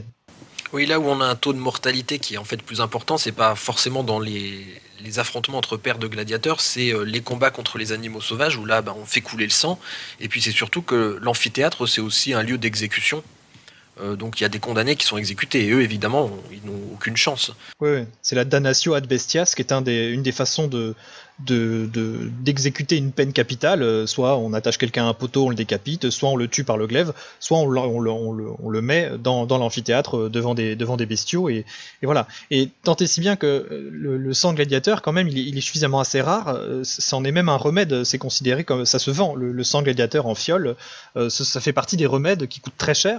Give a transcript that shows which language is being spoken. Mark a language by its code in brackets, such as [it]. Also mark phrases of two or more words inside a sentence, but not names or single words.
[fr] Oui, là où on a un taux de mortalité qui est en fait plus important, c'est pas forcément dans les affrontements entre paires de gladiateurs, c'est les combats contre les animaux sauvages, où là on fait couler le sang, et puis c'est surtout que l'amphithéâtre c'est aussi un lieu d'exécution. Donc il y a des condamnés qui sont exécutés et eux évidemment ils n'ont aucune chance. Oui, c'est la [la] damnatio ad bestias [fr] qui est une des façons d'exécuter une peine capitale. Soit on attache quelqu'un à un poteau, on le décapite, soit on le tue par le glaive, soit on le met dans l'amphithéâtre devant des bestiaux et voilà. Et tant et si bien que le sang gladiateur quand même il est suffisamment assez rare, c'en est même un remède, c'est considéré comme ça se vend, le sang gladiateur en fiole, ça fait partie des remèdes qui coûtent très cher.